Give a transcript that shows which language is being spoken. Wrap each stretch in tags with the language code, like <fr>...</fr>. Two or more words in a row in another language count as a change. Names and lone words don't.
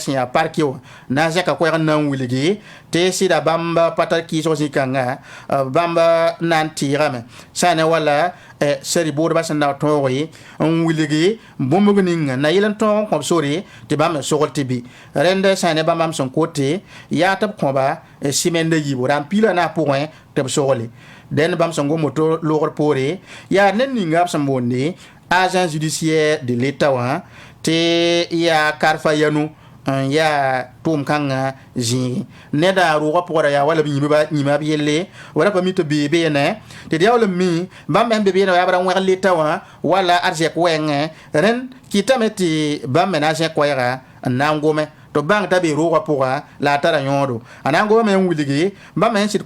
<mos>sẽn yaa parke wã na n zẽka koɛɛg na n wilgi tɩ sɩda bãmb pa tar kɩɩsg zĩ-kãnga bãmb na n tɩɩgame sã ne wala sari boodbã sẽn na tõoge n wilgi bũmb ninga na yɩl n tõog n kõb sore tɩ bãmb me sogl tɩ bɩ rẽnd sã ne bãmb sẽn kote yaa tɩ b kõba sɩmenda yiibo rãmb piilã na pʋgẽ tɩ b sogle dẽnd bãmb sẽn gom woto loogr poore yaa ned ninga b sẽn boonde</mos> <fr>agent judiciaire de l'état</fr> <mos>wã tɩ yaa karfa yanu n yaa tʋʋm kãngã zĩigi neda roogã pʋgda yaa wala b yĩma b yelle wala pa mi tɩ bee beene tɩ d yaool n mi bãmb me sẽn be beene yaa bara wẽg leta wã wala ad zɛk wɛngẽ rẽnd kɩtame tɩ bãmb me na n zẽk koɛɛga n na n gome tɩ bãng t'a be roogã pʋga la a tara yõodo a na n goma me n wilgi bãmb me sẽn sɩd</mos>